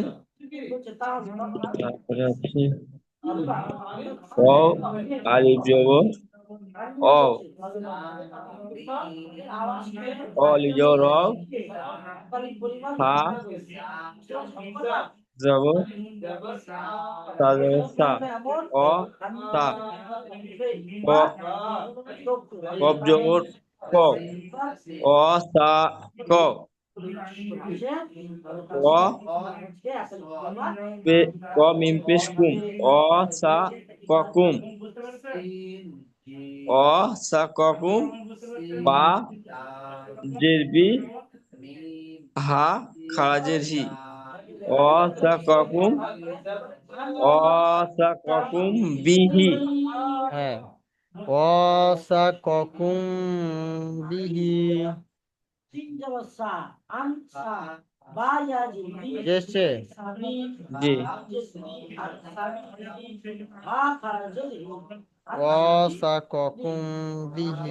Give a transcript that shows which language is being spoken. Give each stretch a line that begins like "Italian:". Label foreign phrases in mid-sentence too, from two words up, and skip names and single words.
Bangla: তারপরে আছে অ, আলিফ জবর অ, অ লিজ র, হা জবর তা জবর সা, অ সা, ক, কফ জবর ক, অ সা ক, ক পে, ক মিম পেশ কুম, অ সা ক কুম, অ সা ক কুম, বা জের বি, হা খারাজের হি, অ সা ক কুম,
Arabic: وصّاكم به. হ্যাঁ, وصّاكم به.
Bangla: বুঝে এসছে? জি।
Arabic: وصّاكم به.